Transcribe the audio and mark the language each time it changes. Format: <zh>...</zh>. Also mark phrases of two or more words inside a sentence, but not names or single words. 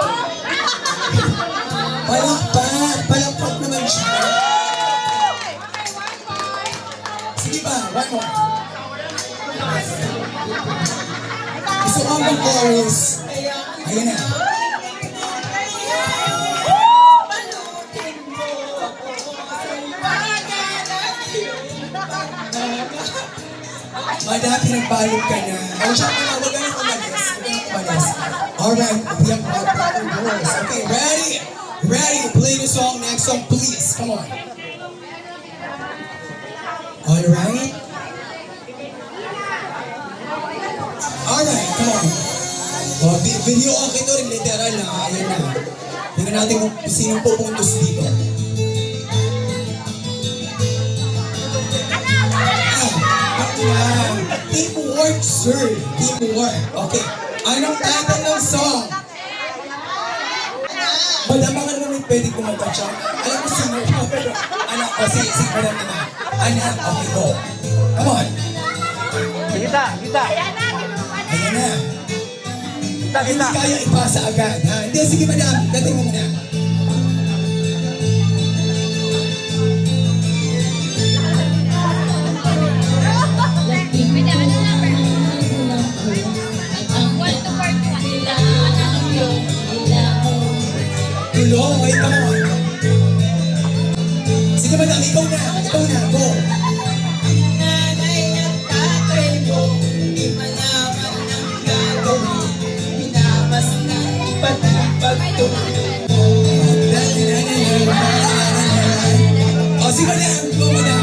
<tl>Palakpak naman siya.</tl> <en>one more.</en> <tl>Gusto ko ang chorus. Ayan na. Madami, pinagbalog ka na. O siya ka na, huwag ka na umalis. Huwag ka na umalis.</tl> <en>Alright, we have our battle girls. Okay, ready? Ready? Play the song. Next song, please. Come on. Alright? Alright, come on.</en> <tl>Oh, video okay to rin, literal na. Ayan na. Tingnan natin kung sinong pupuntos dito.</tl> <en>Wow. Teamwork, sir. Teamwork. Okay.</en> <tl>Anong title ng song? Madama ka naman may pwede kumanta siya. Alam mo, singer ka. Anak, o sige, madam naman. Anak,</tl> <en>okay, go. Come on.</en> <tl>Kita, kita. Ayan na. Kita, Hindi kita. kaya ipasa agad, ha? Hindi, sige, madam. Dating mo muna. Pwede ano number?</tl> <en>1 to 41.</en> <tl>Tulong,</tl> <en>wait, come on.</en> <tl>Sige, madam, ikaw na. Ikaw na, go. Nanay at tatay mo, di malaman ang gagawin. Pinamas na pati pagtulog mo. O, sige, madam. Go, madam.</tl>